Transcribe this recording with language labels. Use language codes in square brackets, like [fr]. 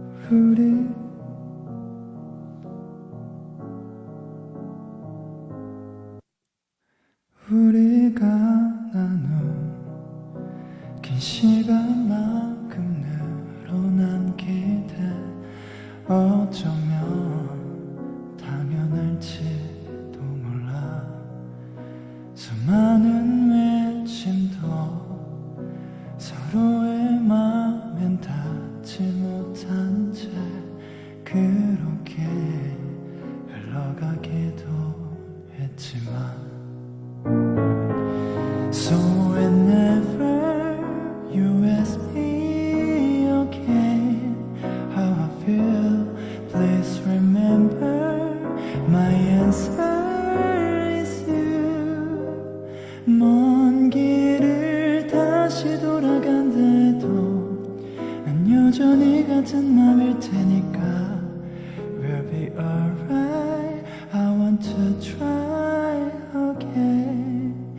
[ko] 우리 우리가 나눈 긴 시간만큼 늘어난 기대 어쩌면 당연할지도 몰라. 수많은 외침도 서로의 맘엔 닿지 못한 채 그렇게 흘러가기도 했지만 [en] So whenever you ask me again how I feel, please remember my answer is you. [ko] 먼 길을 다시 돌아간다 해도 난 여전히 같은 맘일 테니까 [en] We'll be alright. I want to try again.